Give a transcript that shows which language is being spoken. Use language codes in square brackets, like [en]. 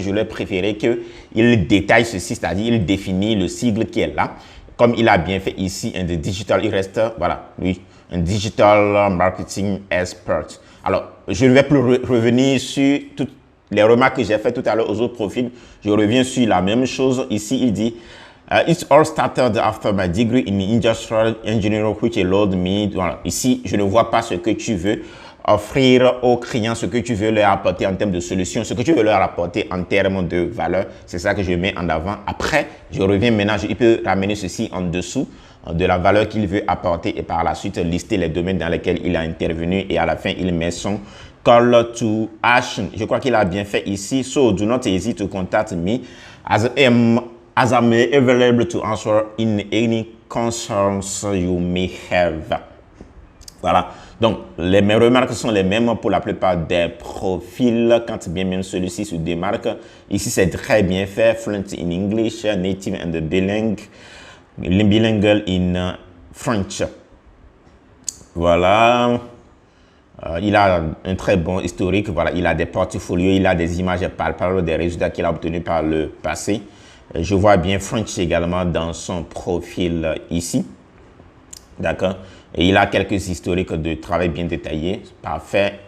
[fr] Je leur préféré qu'ils détaillent ceci, c'est-à-dire il définit le sigle qui est là. Comme il a bien fait ici, un digital, il reste, voilà, lui, un digital marketing expert. Alors, je ne vais plus revenir sur toutes les remarques que j'ai faites tout à l'heure aux autres profils. Je reviens sur la même chose. Ici, il dit [en] It all started after my degree in industrial engineering, which allowed me. [fr] Voilà. Ici, je ne vois pas ce que tu veux offrir aux clients, ce que tu veux leur apporter en termes de solutions, ce que tu veux leur apporter en termes de valeur. C'est ça que je mets en avant. Après, je reviens maintenant, il peut ramener ceci en dessous de la valeur qu'il veut apporter et par la suite lister les domaines dans lesquels il a intervenu et à la fin, il met son call to action. Je crois qu'il a bien fait ici. [en] So, do not hesitate to contact me as I'm available to answer in any concerns you may have. [fr] Voilà. Donc, mes remarques sont les mêmes pour la plupart des profils, quand bien même celui-ci se démarque. Ici, c'est très bien fait. [en] Fluent in English, native and bilingual in French. [fr] Voilà. Il a un très bon historique. Voilà. Il a des portfolios, il a des images palpables des résultats qu'il a obtenus par le passé. Je vois bien French également dans son profil ici. D'accord. Et il a quelques historiques de travail bien détaillés. Parfait.